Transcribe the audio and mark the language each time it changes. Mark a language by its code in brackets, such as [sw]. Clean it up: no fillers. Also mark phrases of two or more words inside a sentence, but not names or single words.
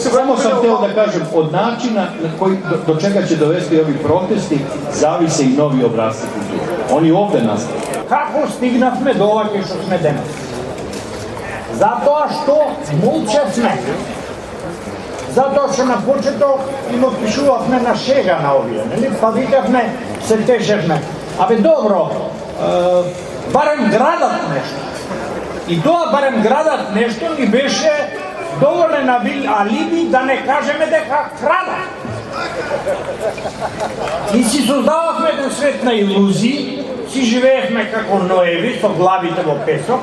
[sr] Samo sam htio da kažem, od načina do čega će dovesti ovi protesti, zavise i novi obrasci kulture. Oni ovde nastaju. [mk] Како стигнахме до оваке што сме данас? Зато што мулче сме. Зато што на почеток им отпишувахме на шега на овије, па видахме се тежехме. Абе добро, барем градат нешто. И тоа барем градат нешто ни беше доволен алиби да не кажеме дека крадат. И си создавахме еден свет на илузии, си живеехме како Ноеви со главите во песок.